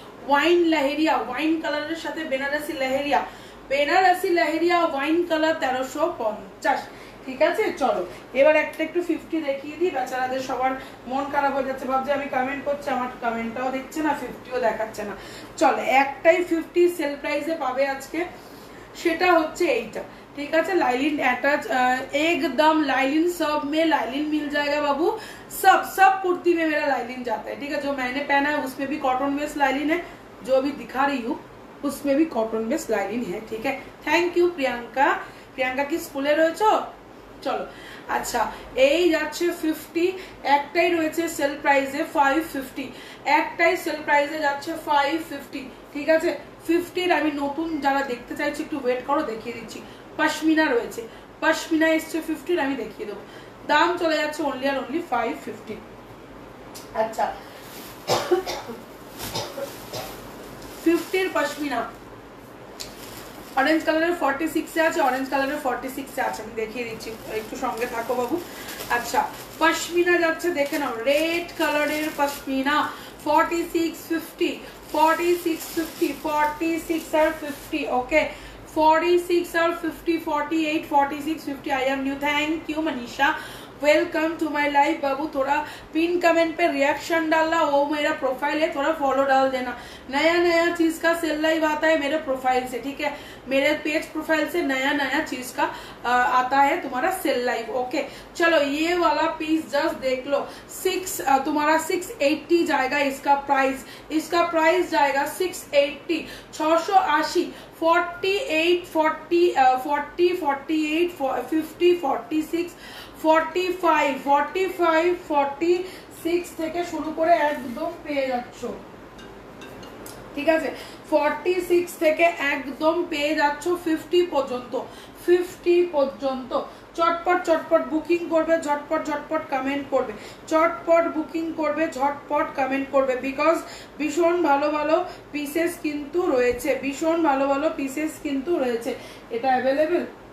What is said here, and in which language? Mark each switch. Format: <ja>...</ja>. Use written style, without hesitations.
<bn>Wine leheriya, wine কালারের সাথে Banarasi leheriya, Banarasi leheriya wine colour 1350। ঠিক আছে, চলো এবার একটা একটু 50 দেখিয়ে দিই। বেচারাদের সবার মন খারাপ হয়ে যাচ্ছে, ভাবছে আমি কমেন্ট করছি, আমার কমেন্টটাও দিচ্ছে না, 50ও দেখাচ্ছে না। চলো একটাই 50 সেল প্রাইসে পাবে আজকে, সেটা হচ্ছে এইটা।</bn> <hi>ठीक है, लाइलिन अटैच एकदम लाइलिन, सब में लाइलिन मिल जाएगा बाबू, सब कुर्ती में मेरा लाइलिन जाता है। ठीक है, जो मैंने पहना है उसमें भी कॉटन बेस लाइलिन है, जो अभी दिखा रही हूँ उसमें भी कॉटन बेस लाइलिन है। ठीक है, थैंक यू प्रियंका। प्रियंका की स्कूले रয়েছো?</hi> <bn>চলো আচ্ছা এই যাচ্ছে 50, একটাই রয়েছে সেল প্রাইসে 550, একটাই সেল প্রাইসে যাচ্ছে 550। ঠিক আছে, 50-র আমি নতুন যারা দেখতে চাইছি একটু ওয়েট করো, দেখিয়ে দিচ্ছি। পশমিনা রয়েছে, পশমিনা এসছে 50-র, আমি দেখিয়ে দেবো। দাম চলে যাচ্ছে অনলি আর অনলি 550। আচ্ছা 50-র পশমিনা অরেঞ্জ কালারের 46-এ আছে, অরেঞ্জ কালারের 46-এ আছে, আমি দেখিয়ে দিচ্ছি, একটু সঙ্গে থাকো বাবু। আচ্ছা পশমিনা যাচ্ছে, দেখে নাও, রেড কালারের পশমিনা 4650, 4650, 46 আর 50।</bn> <hi>ওকে 46 और 50, 48, 46, 50। I am new, thank you Manisha, welcome to my life. बाबू थोड़ा पिन कमेंट पे रिएक्शन डालना, वो मेरा प्रोफाइल है, थोड़ा फॉलो डाल देना। नया नया चीज का सेल लाइव आता है मेरे प्रोफाइल से। ठीक है, मेरे पेज प्रोफाइल से नया नया चीज का आता है तुम्हारा सेल लाइव। ओके चलो ये वाला पीस जस्ट देख लो, तुम्हारा 680 जाएगा इसका प्राइस, इसका प्राइस जाएगा 680, 680, 48, 40, 40, 48, 50, 46, 45, 45, 46</hi> <bn>থেকে শুরু করে একদম পেয়ে যাচ্ছ। ঠিক আছে, 46 থেকে একদম পেয়ে যাচ্ছ 50 পর্যন্ত, 50 পর্যন্ত। চটপট চটপট বুকিং করবে, ঝটপট ঝটপট কমেন্ট করবে, চটপট বুকিং করবে, ঝটপট কমেন্ট করবে, বিকজ ভীষণ ভালো ভালো পিসেস কিন্তু রয়েছে, ভীষণ ভালো ভালো পিসেস কিন্তু রয়েছে। এটা অ্যাভেলেবেল,</bn>